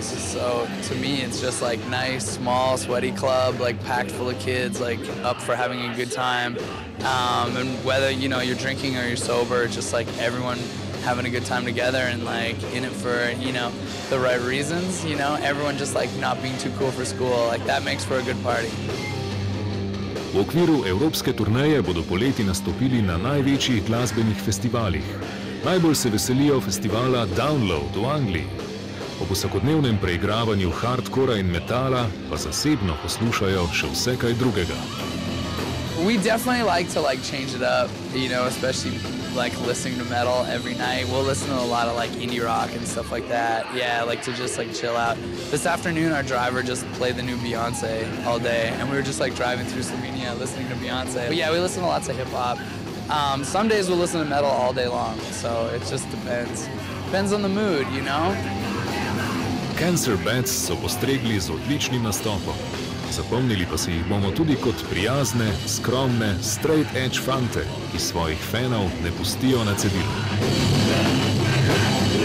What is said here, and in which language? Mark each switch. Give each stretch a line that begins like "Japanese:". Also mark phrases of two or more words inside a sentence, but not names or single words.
English: So to me, it's just like nice, small, sweaty club, like packed full of kids, like up for having a good time. And whether, you're drinking or you're sober, just like everyone having a good time together and like in it for, the right reasons, everyone just like not being too cool for school. Like that makes for a good party.
Slovenian: V okviru evropske turneje bodo poleti nastopili na največjih glasbenih festivalih. Najbolj se veselijo festivala Download v Angliji. Ob vsakodnevnem preigravanju hardcora in metala pa zasebno poslušajo še vse kaj drugega.
English: We definitely like to change it up, especially like listening to metal every night. We'll listen to a lot of like indie rock and stuff like that. Yeah, like to just like chill out. This afternoon our driver just played the new Beyonce all day and we were just like driving through Slovenia listening to Beyonce. But yeah, we listen to lots of hip hop. Some days we'll listen to metal all day long, so it just depends. Depends on the mood,
Slovenian: Cancer Bats so postregli z odličnim nastopom. Zapomnili pa si jih bomo tudi kot prijazne, skromne,
English: straight edge
Slovenian: fante, ki svojih fanov ne pustijo na cedilu.